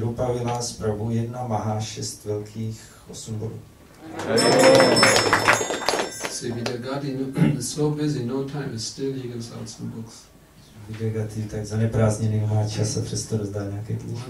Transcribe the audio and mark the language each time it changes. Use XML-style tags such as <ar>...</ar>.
<cs>Rupa Vilas Prabhu 1 Maha 6 velkých 8 bodů.</cs> <en>See, Vidyagati is so busy, no time, is still he gives out some books.</en> <cs>Vidyagati tak zaneprázdněný, nemá čas a přesto rozdá nějaké knížky.</cs>